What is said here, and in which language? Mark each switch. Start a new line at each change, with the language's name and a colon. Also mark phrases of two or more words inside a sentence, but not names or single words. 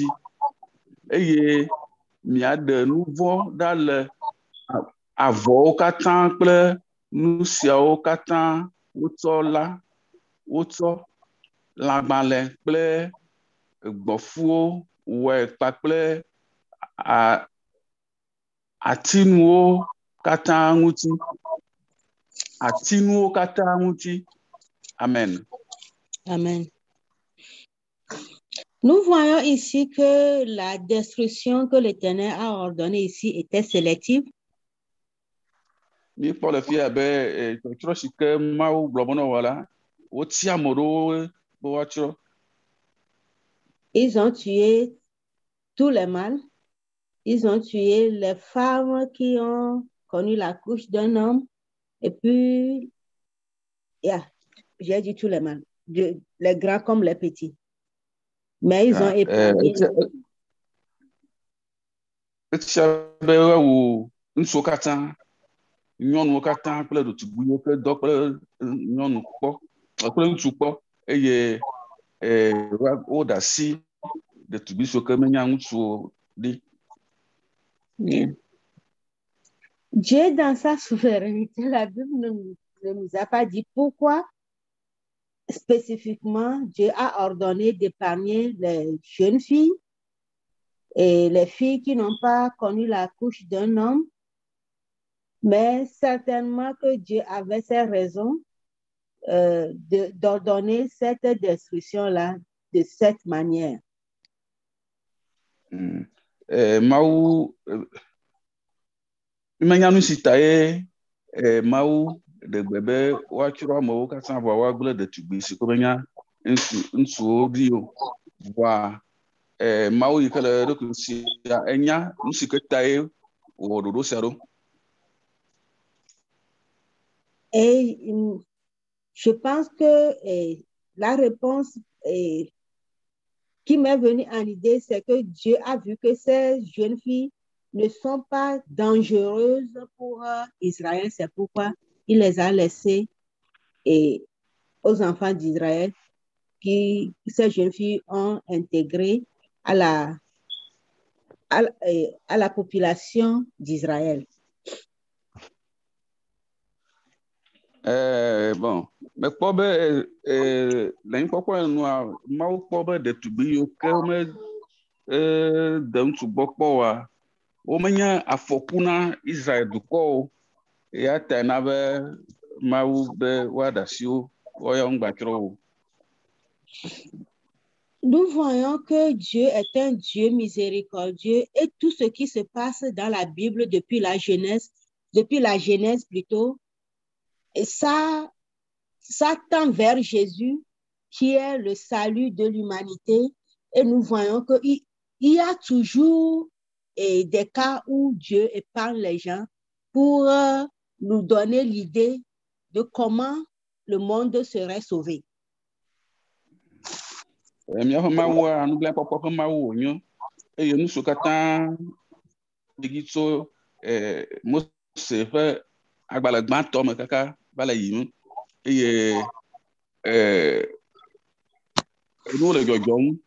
Ewe: Eye miaɖe nu vɔ̃ ɖa le avɔwo katã kple nu siawo katã wotsɔ lãgbalẽ kple gbɔ̃fuwo wɔe kpakple atinuwo katã ŋuti. Atinuwo katã ŋuti. Amen. Amen.
French: Nous voyons ici que la destruction que l'Éternel a ordonnée ici était sélective.
Ewe: Mi kpɔ le fia be tsɔtsrɔ̃ si ke Mawu gblɔ be ne wɔ la, wotsi ame ɖewo be woatsrɔ̃.
French: Ils ont tué tous les mâles. Ils ont tué les femmes qui ont connu la couche d'un homme. Et puis, j'ai dit tous les mâles, les grands comme les petits. Mais ils ont épargné.
Ewe: Etia be woawu ŋutsuwo katã, nyɔnuwo katã kple ɖetugbuiwo ke dɔ kple nyɔnu kpɔ, kple ŋutsu kpɔ eye woɖe asi ɖetugbui siwo ke menya ŋutsuwo ɖi.
French: Dieu, dans sa souveraineté, la Bible ne nous a pas dit pourquoi spécifiquement Dieu a ordonné d'épargner les jeunes filles et les filles qui n'ont pas connu la couche d'un homme. Mais certainement que Dieu avait ses raisons d'ordonner cette destruction-là de cette manière.
Ewe: Mawu menya nu si ta ye Mawu ɖe gbe be woatsrɔ̃ amewo katã vɔa woagblẽ ɖetugbui si ke menya ŋutsuwo ɖi o. Vɔa Mawu yi ke le eɖokui sia enya nu si ke ta ye wɔ ɖoɖo sia ɖo.
French: Et je pense que la réponse qui m'est venue en idée, c'est que Dieu a vu que ces jeunes filles ne sont pas dangereuses pour Israël. C'est pourquoi il les a laissées aux enfants d'Israël, qui ces jeunes filles ont intégré à la population d'Israël. Bon, mais
Ewe: kpɔ be le nukpɔkpɔ nua Mawu kpɔ be ɖetugbui yiwo ke de ŋutsu gbɔ kpɔ oa, womenye afɔku na Israel dukɔ o. Eya ta na be Mawu be woaɖe asi wo woayɔ ŋugbatsrɔ̃ o.
French: Nous voyons que Dieu est un Dieu miséricordieux et tout ce qui se passe dans la Bible depuis la Genèse plutôt, et ça tend vers Jésus qui est le salut de l'humanité. Et nous voyons qu'il y a toujours des cas où Dieu épargne les gens pour nous donner l'idée de comment le monde serait sauvé.
Ewe: Míaƒe Mawua, nublankpɔkpɔ ƒe Mawu wònye eye nu siwo katã ɖi tso Mose ƒe agbalẽ gbãtɔ me kaka va le yiyim eye nuwo le dzɔdzɔm